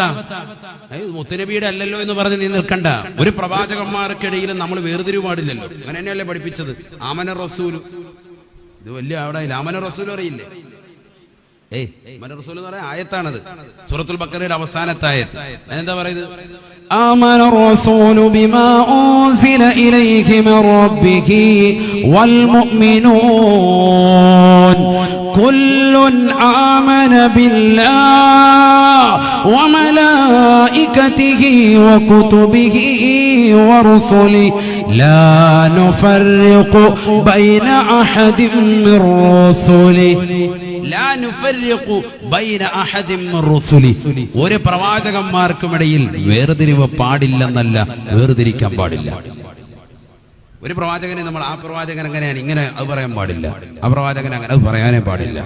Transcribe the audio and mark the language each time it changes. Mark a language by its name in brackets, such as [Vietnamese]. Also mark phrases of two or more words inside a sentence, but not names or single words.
[Malayalam] മുത്തുനബിയുടെ അല്ലല്ലോ എന്ന് പറഞ്ഞ് നീ നിൽക്കണ്ട. ഒരു പ്രവാചകന്മാർക്കിടയിലും നമ്മൾ വേർതിരിവ് പാടില്ലല്ലോ. അങ്ങനെ തന്നെയല്ലേ പഠിപ്പിച്ചത്. [Arabic] آمن الرسول, [Malayalam] ഇത് വലിയ അവിടെ [Arabic] آمن الرسول [Malayalam] അറിയില്ലേ? [Arabic] آمن الرسول [Malayalam] എന്ന് പറയാൻ ആയത്താണത്, സൂറത്തുൽ ബഖറയുടെ അവസാനത്തെ ആയത്ത്. അതിനെന്താ പറയുന്നത്? [Arabic] آمن الرسول بما أنزل إليه من ربه والمؤمنون كل آمن بالله وملائكته وكتبه ورسله لا نفرق بين أحد من رسله. [Malayalam] ഒരു പ്രവാചകന്മാർക്കുമിടയിൽ വേർതിരിവ് പാടില്ലെന്നല്ല, വേർതിരിക്കാൻ പാടില്ല. ഒരു പ്രവാചകനെ നമ്മൾ ആ പ്രവാചകൻ അങ്ങനെയാണ് ഇങ്ങനെ അത് പറയാൻ പാടില്ല, ആ പ്രവാചകൻ അങ്ങനെ അത് പറയാനേ പാടില്ല.